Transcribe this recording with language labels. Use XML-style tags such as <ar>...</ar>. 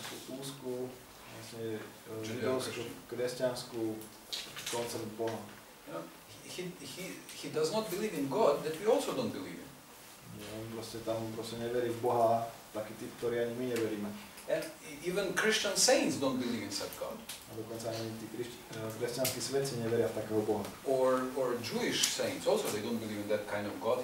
<sk>úzkú vlastne židovskú, kresťanskú koncept Boha.</sk> <en>You know, he does not believe in God that we also don't believe in.</en> <sk>On tam neverí v Boha, taký typ, ktorý ani my neveríme.</sk> <en>And even Christian saints don't believe in such God.</en> <sk>A dokonca ani tí kresťanskí svetci neveria v takého Boha.</sk> <en>Or Jewish saints also, they don't believe in that kind of God.</en>